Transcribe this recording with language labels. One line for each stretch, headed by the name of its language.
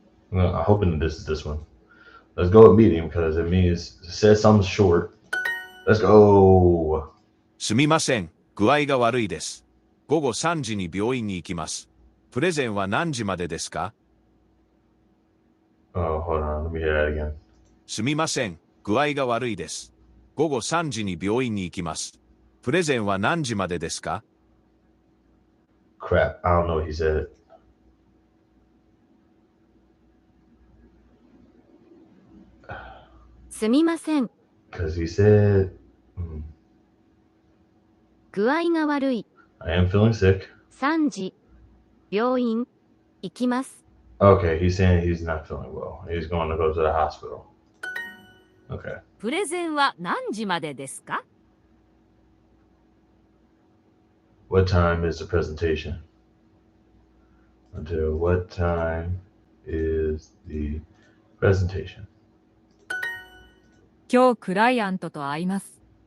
English: Well, I'm hoping this is this one. Let's go with meeting because it says something short. Let's go.
Japanese: すみません、具合が悪いです。午後3時に病院に行きます。プレゼンは何時までですか？
English: Oh, hold on, let me hear that again. すみません、具合が悪いです。午後3時に病院に行きます。プレゼンは何時までですか？ Crap, I don't know what he said.
Japanese: Sumimasen.
English: Because he said.
Japanese: 具合が悪い。
English: I am feeling sick.
Japanese: 3時、病院、行きます。
English: Okay, he's saying he's not feeling well. He's going to go to the hospital. Okay.
Japanese: プレゼンは何時までですか？
English: What time is the presentation? Until what time is the presentation?
Japanese: 今日クライアントと会います。